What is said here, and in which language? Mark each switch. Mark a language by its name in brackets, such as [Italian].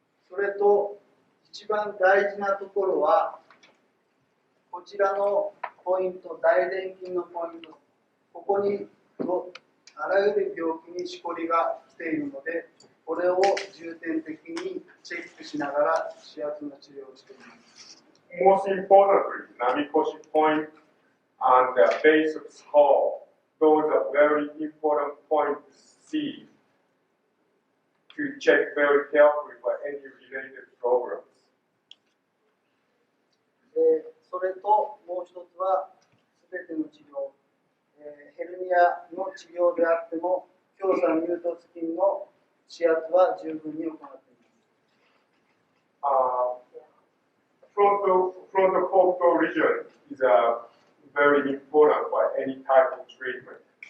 [Japanese] それと一番大事なところはこちらのポイント、大臀筋のポイント、ここにあらゆる病気にしこりが来ているので、これを重点的にチェックしながら指圧の治療をしています。 [English] Most importantly, Namikoshi point and the base of skull, those are very important points to see, to check very carefully for any related problems. [Japanese] それともう一つは、すべての治療、ヘルニアの治療であっても、強鎖乳突筋の指圧は十分に行っています。 [English] Frontal region is very important for any type of treatment.